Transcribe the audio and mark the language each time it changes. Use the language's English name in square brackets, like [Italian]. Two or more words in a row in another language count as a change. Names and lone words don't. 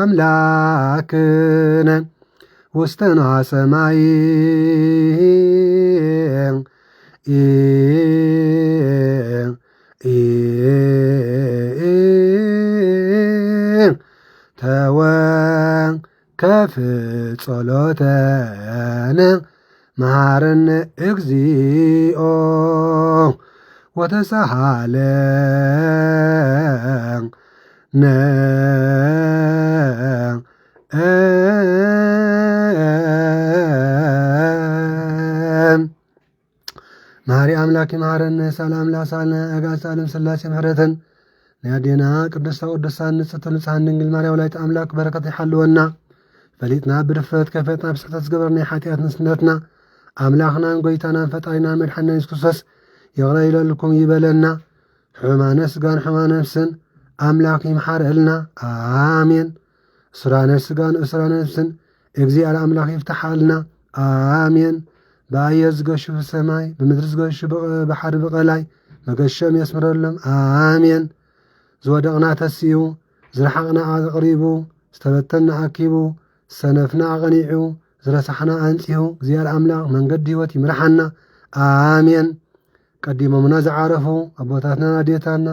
[Geez] አምላክነ ውስተ ነዋ ሰማይ ተወከፍ ጸሎተነ መሐረነ እግዚኦ ወተሳሃለነ መሐሪ አምላክ መሐረነ [Tigrinya] ሰላም ላሳልነ አጋዕዝተ ዓለም ሥላሴ ምሕረትን ናያዴና [Geez] ቅድስተ ቅዱሳን ንጽሕተ ንጹሓን ድንግል ማርያም ወላዲተ አምላክ [Tigrinya] በረከት ይሓልወና ፈሊጥና ብድፍረት ከፈጥና ብስሕተት ዝገበርና ሓጢአት ንስነትና አምላኽናን ጎይታናን ፈጣሪናን መድሓኒና ኢየሱስ ክርስቶስ ይቕረ ይበልኩም ይበለና። ሕማነ ስጋን ሕማነ ነፍስን አምላክ ይምሓረልና አሜን። እስራነ ስጋን እስራነ ነፍስን እግዚአብሔር አምላክ ይፍታሓልና አሜን። በአየር ዝገሹ ብሰማይ ብምድሪ ዝገሹ ባሕሪ ብቐላይ መገሸም የስምረሎም አሜን። ዝወደቕና ተሲኡ ዝረሓቕና ኣቕሪቡ ዝተበተና ኣኪቡ ሰነፍና ኣቐኒዑ ዝረሳሕና ኣንጺሁ እግዚአብሔር አምላክ መንገዲ ህይወት ይምርሓና አሜን። ቀዲሞምና ዝዓረፉ ኣቦታትናን ኣዴታትናን